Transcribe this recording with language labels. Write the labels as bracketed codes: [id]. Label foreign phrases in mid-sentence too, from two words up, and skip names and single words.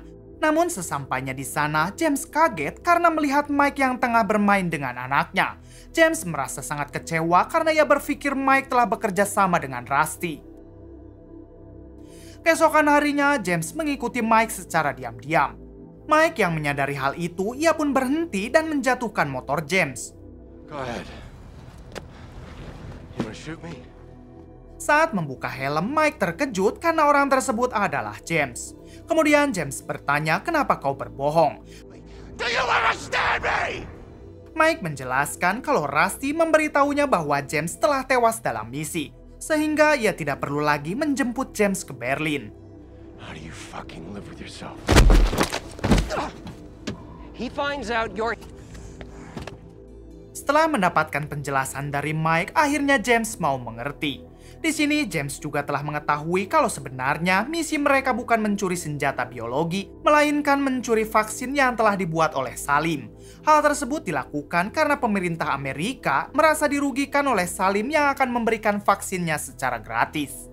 [id] Namun sesampainya di sana, James kaget karena melihat Mike yang tengah bermain dengan anaknya. James merasa sangat kecewa karena ia berpikir Mike telah bekerja sama dengan Rusty. Keesokan harinya, James mengikuti Mike secara diam-diam. Mike yang menyadari hal itu, ia pun berhenti dan menjatuhkan motor James. [en] Go ahead. You wanna shoot me? [id] Saat membuka helm, Mike terkejut karena orang tersebut adalah James. Kemudian James bertanya, kenapa kau berbohong? [en] Do you understand me? [id] Mike menjelaskan kalau Rusty memberitahunya bahwa James telah tewas dalam misi, sehingga ia tidak perlu lagi menjemput James ke Berlin. [en] How do you fucking live with yourself? He finds out you're... [id] Setelah mendapatkan penjelasan dari Mike, akhirnya James mau mengerti. Di sini James juga telah mengetahui kalau sebenarnya misi mereka bukan mencuri senjata biologi, melainkan mencuri vaksin yang telah dibuat oleh Salim. Hal tersebut dilakukan karena pemerintah Amerika merasa dirugikan oleh Salim yang akan memberikan vaksinnya secara gratis.